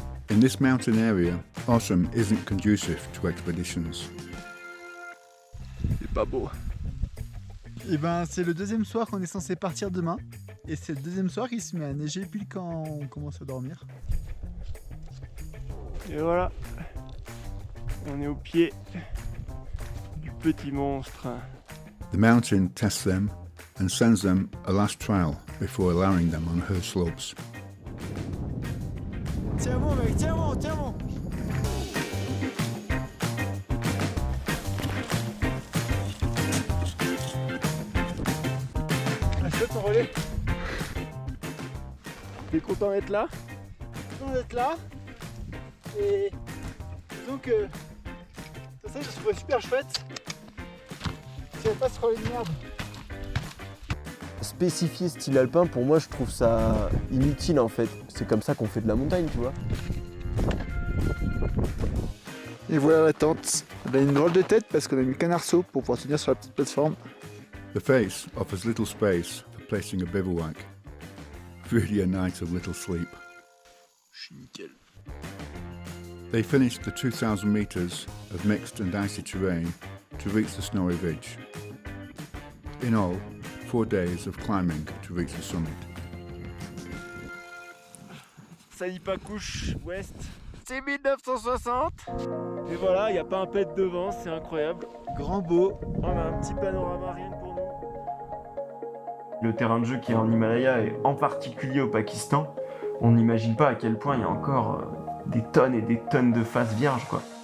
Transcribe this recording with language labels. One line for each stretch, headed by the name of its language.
English: In this mountain area, autumn isn't conducive to expeditions.
French: C'est pas beau. Et c'est le deuxième soir qu'on est censé partir demain. Et c'est le deuxième soir qu'il se met à neiger pile quand on commence à dormir. Et voilà, on est au pied du petit monstre.
English: The mountain tests them and sends them a last trial before allowing them on her slopes.
French: Tiens bon mec, tiens bon. Achète ton relais. T'es content d'être là? Content d'être là. Et donc ça je trouve super chouette. Si elle passe sur les merdes. Spécifier style alpin, pour moi, je trouve ça inutile en fait. C'est comme ça qu'on fait de la montagne, tu vois. Et voilà la tente. Elle a une drôle de tête parce qu'on a mis qu'un arceau pour pouvoir tenir sur la petite plateforme.
English: The face offers little space for placing a bivouac. Really a night of little sleep.
French: Nickel.
English: They finished the 2,000 meters of mixed and icy terrain to reach the snowy ridge. In all, 4 days of climbing to reach the summit.
French: Sani Pakouche Ouest, c'est 1960. Et voilà, il n'y a pas un pet devant, c'est incroyable. Grand beau. On a un petit panorama rien que pour nous. Le terrain de jeu qui est en Himalaya et en particulier au Pakistan, on n'imagine pas à quel point il y a encore des tonnes et des tonnes de faces vierges, quoi.